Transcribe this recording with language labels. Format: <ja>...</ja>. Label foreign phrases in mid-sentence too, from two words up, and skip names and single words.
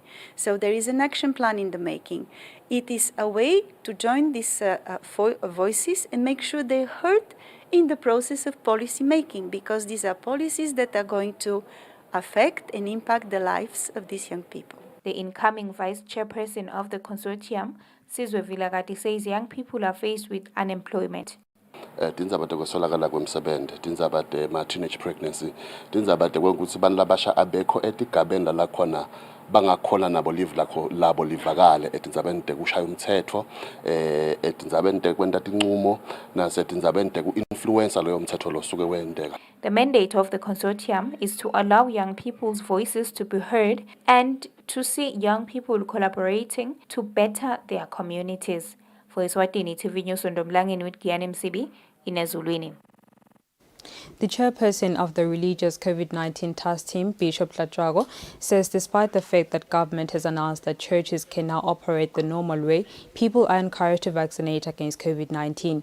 <en>So there is an action plan in the making. It is a way to join these voices and make sure they're heard in the process of policy making, because these are policies that are going to affect and impact the lives of these young people. The incoming vice chairperson of the consortium, Sizwe Vilagati, says young people are faced with unemployment.</en> <ss>Tindzaba tekuswelakala kwemsebenti, tindzaba tema-</ss> <en>teenage pregnancy,</en> <ss>tindzaba tekuthi bantu labasha abekho etigabeni lalakhona bangakhona nabo live labo livakale etindzabeni tekushaya umthetho, etindzabeni tekwenta tinqumo, nasetindzabeni teku-influencer loyo mthetho losuke wendeka.</ss> <en>The mandate of the consortium is to allow young people's voices to be heard and to see young people collaborating to better their communities. For Eswatini TV News, Ndomlangeni with Giani Msibi in Ezulwini. The chairperson of the religious COVID-19 task team, Bishop Tlatrago, says despite the fact that government has announced that churches can now operate the normal way, people are encouraged to vaccinate against COVID-19.</en>